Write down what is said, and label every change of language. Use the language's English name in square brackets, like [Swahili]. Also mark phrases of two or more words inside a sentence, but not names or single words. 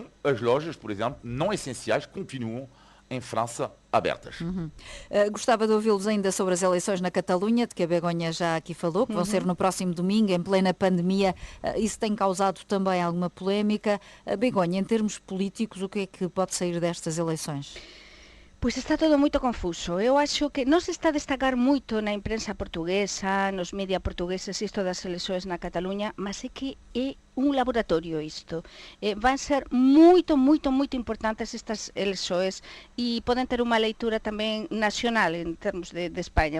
[Portuguese] As lojas, por exemplo, não essenciais, continuam em França abertas. Gostava de ouvi-los ainda sobre as eleições na Catalunha, de que a Begonha já aqui falou, que vão ser no próximo domingo, em plena pandemia. Isso tem causado também alguma polémica. Begonha, em termos políticos, o que é que pode sair destas eleições? [Galician] Pois está todo moito confuso. Eu acho que non se está a destacar moito na imprensa portuguesa, nos media portugueses, isto das eleições na Cataluña, mas é que é un laboratorio isto. Van ser moito importantes estas eleições e poden ter unha leitura tamén nacional en termos de España.